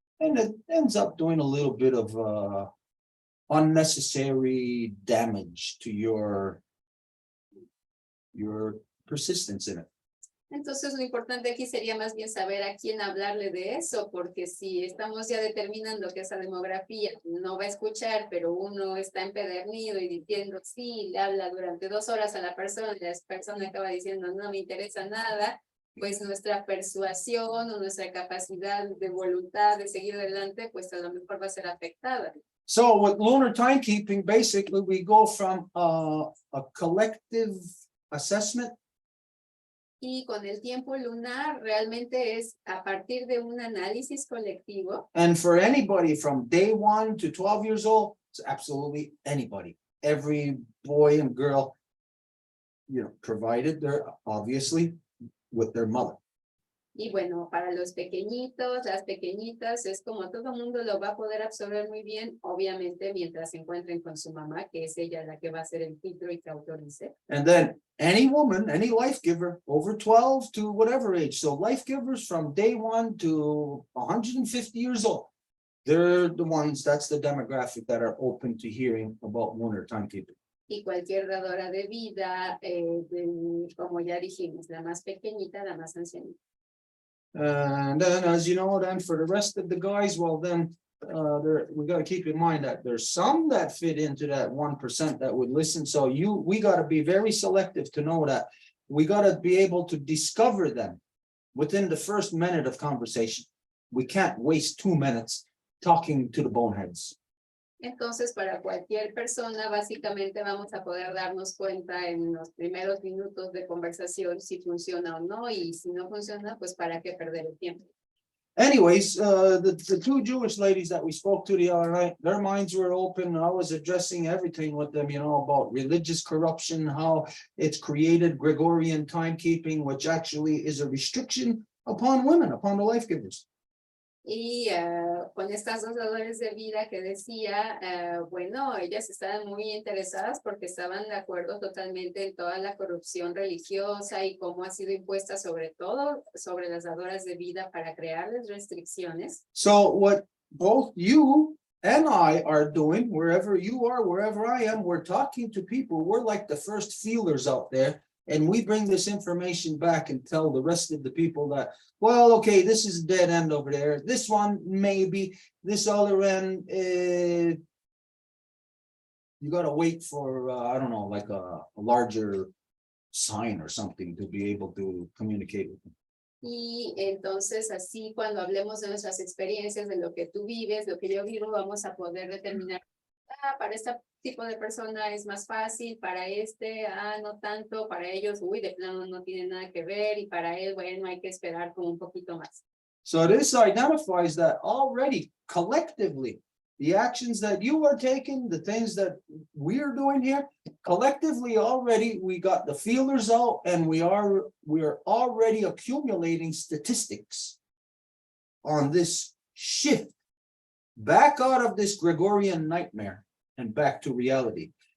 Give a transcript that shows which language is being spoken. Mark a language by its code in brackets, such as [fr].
[en] And it ends up doing a little bit of unnecessary damage to your persistence in it. [es] Entonces, lo importante aquí sería más bien saber a quién hablarle de eso, porque si estamos ya determinando que esa demografía no va a escuchar, pero uno está empedernido y diciendo, sí, le habla durante 2 horas a la persona y la persona acaba diciendo, no me interesa nada, pues nuestra persuasión o nuestra capacidad de voluntad de seguir adelante, pues a lo mejor va a ser afectada. [en] So with lunar timekeeping, basically we go from a collective assessment. [es] Y con el tiempo lunar realmente es a partir de un análisis colectivo. [en] And for anybody from day 1 to 12 years old, it's absolutely anybody. Every boy and girl, you know, provided they're obviously with their mother. [es] Y bueno, para los pequeñitos, las pequeñitas, es como todo mundo lo va a poder absorber muy bien, obviamente mientras se encuentren con su mamá, que es ella la que va a hacer el filtro y que autorice. [en] And then any woman, any life giver over 12 to whatever age. So life givers from day 1 to 150 years old. They're the ones, that's the demographic that are open to hearing about lunar timekeeping. [es] Y cualquier dadora de vida, como ya dijimos, la más pequeñita, la más ancianita. [en] And then, as you know, then for the rest of the guys, well, then we got to keep in mind that there's some that fit into that 1% that would listen. So we got to be very selective to know that we got to be able to discover them within the first minute of conversation. We can't waste 2 minutes talking to the boneheads. [es] Entonces, para cualquier persona, básicamente vamos a poder darnos cuenta en los primeros minutos de conversación si funciona o no, y si no funciona, pues para qué perder el tiempo. [en] Anyways, the 2 Jewish ladies that we spoke to the other night, their minds were open. I was addressing everything with them, you know, about religious corruption, how it's created Gregorian timekeeping, which actually is a restriction upon women, upon the life givers. [es] Y con estas dos dadores de vida que decía, bueno, ellas estaban muy interesadas porque estaban de acuerdo totalmente en toda la corrupción religiosa y cómo ha sido impuesta sobre todo sobre las dadoras de vida para crearles restricciones. [en] So what both you and I are doing, wherever you are, wherever I am, we're talking to people. We're like the first feelers out there. And we bring this information back and tell the rest of the people that, well, okay, this is a dead end over there. This one, maybe. This other end, you got to wait for, I don't know, like a larger sign or something to be able to communicate with them. [es] Y entonces así cuando hablemos de nuestras experiencias, de lo que tú vives, lo que yo vivo, vamos a poder determinar, para este tipo de persona es más fácil, para este, no tanto, para ellos, de plano no tiene nada que ver, y para él, bueno, hay que esperar como un poquito más. [en] So this identifies that already collectively, the actions that you are taking, the things that we're doing here, collectively already we got the feelers out and we are already accumulating statistics on this shift back out of this Gregorian nightmare and back to reality.